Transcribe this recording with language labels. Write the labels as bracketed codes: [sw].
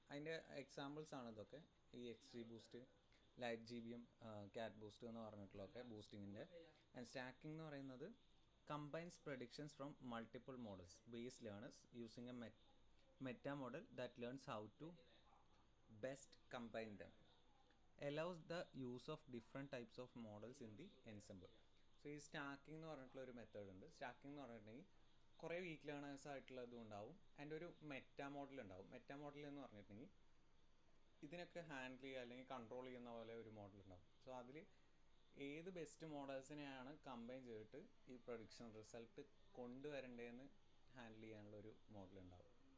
[ml] അതിൻ്റെ എക്സാമ്പിൾസ് ആണ് ഇതൊക്കെ. ഈ XG ബൂസ്റ്റ്, ലൈറ്റ് GBM, കാറ്റ് ബൂസ്റ്റ് എന്ന് പറഞ്ഞിട്ടുള്ളതൊക്കെ ബൂസ്റ്റിങ്ങിൻ്റെ. [en] and stacking [ml] എന്ന് പറയുന്നത് [en] Combines predictions from multiple models base learners using a meta model that learns how to best combine them, allows the use of different types of models in the ensemble. [ml] So ഈ stacking എന്ന് പറഞ്ഞിട്ടുള്ള ഒരു method ഉണ്ട്. Stacking എന്ന് പറഞ്ഞിട്ടുണ്ടെങ്കിൽ കുറേ week learners ആയിട്ടുള്ളതും ഉണ്ടാവും, അതിൻ്റെ ഒരു മെറ്റാ മോഡൽ ഉണ്ടാവും. മെറ്റാ മോഡൽ എന്ന് പറഞ്ഞിട്ടുണ്ടെങ്കിൽ ഇതിനൊക്കെ ഹാൻഡിൽ ചെയ്യുക അല്ലെങ്കിൽ കൺട്രോൾ ചെയ്യുന്ന പോലെ ഒരു മോഡൽ ഉണ്ടാവും. സോ അതിൽ ഏത് ബെസ്റ്റ് മോഡൽസിനെയാണ് കമ്പൈൻ ചെയ്തിട്ട് ഈ പ്രൊഡിക്ഷൻ റിസൾട്ട് കൊണ്ടുവരേണ്ടതെന്ന് ഹാൻഡിൽ ചെയ്യാനുള്ളൊരു മോഡൽ ഉണ്ടാവും.